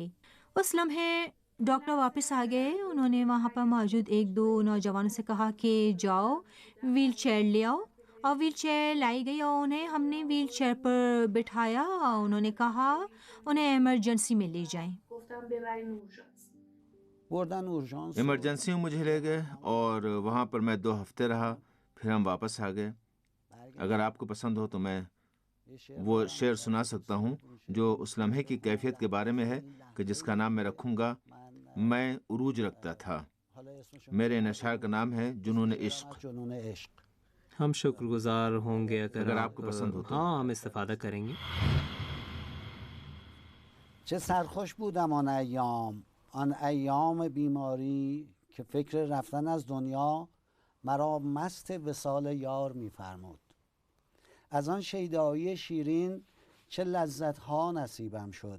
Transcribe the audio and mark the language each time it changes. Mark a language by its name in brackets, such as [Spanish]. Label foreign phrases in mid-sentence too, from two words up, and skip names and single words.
[Urdu] اس لمحے ڈاکٹر واپس آ گئے۔ انہوں نے وہاں پر موجود 1-2 نوجوانوں سے کہا کہ جاؤ ویل چیئر لے آؤ، اور ویل چیئر لائی گئی اور انہیں ہم نے ویل چیئر پر بٹھایا اور انہوں نے کہا انہیں ایمرجنسی میں لے جائیں۔ [Persian] بردن اورژانس [Urdu] ایمرجنسی میں مجھے لے گئے اور وہاں پر میں 2 ہفتے رہا، پھر ہم واپس آ گئے۔ اگر آپ کو پسند ہو تو میں وہ شعر سنا سکتا ہوں جو اس لمحے کی کیفیت کے بارے میں ہے کہ جس کا نام میں رکھوں گا میں عروج رکھتا تھا۔ میرے ان اشعار کا نام ہے جنون عشق۔ جنون عشق۔ ہم شکر گزار ہوں گے اگر آپ کو پسند ہو تو۔ ہاں، ہم استفادہ کریں گے۔ [Persian] چه سرخوش بودم آن ایام بیماری که فکر رفتن از دنیا مرا مست وصال یار می‌فرمود. از آن شیدایی شیرین چه لذت‌ها نصیبم شد.